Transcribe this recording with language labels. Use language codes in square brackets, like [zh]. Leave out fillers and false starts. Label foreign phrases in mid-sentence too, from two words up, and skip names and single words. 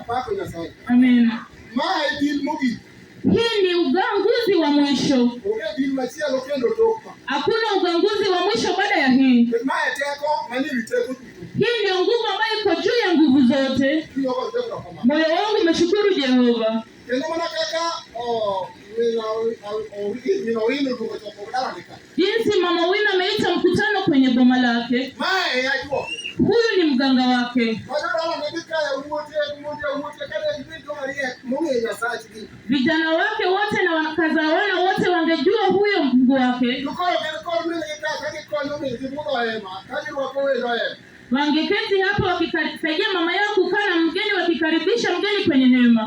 [sw] Amen. Hii ni uganguzi wa mwisho. Hakuna uganguzi wa mwisho baada ya hii. Hii ndio nguvu ambayo iko juu ya nguvu zote. Moyo wangu umeshukuru Jehova. [luo] Kendo mana kaka [sw] jinsi Mama Wina ameita mkutano kwenye boma lake. Mae yajua. Huyu ni mganga wake. Vijana wake wote na wakazawana wote wangejua huyo Mungu wake. Wangeketi hapo wakisaidia mama yao kukaa na mgeni, wakikaribisha mgeni kwenye hema.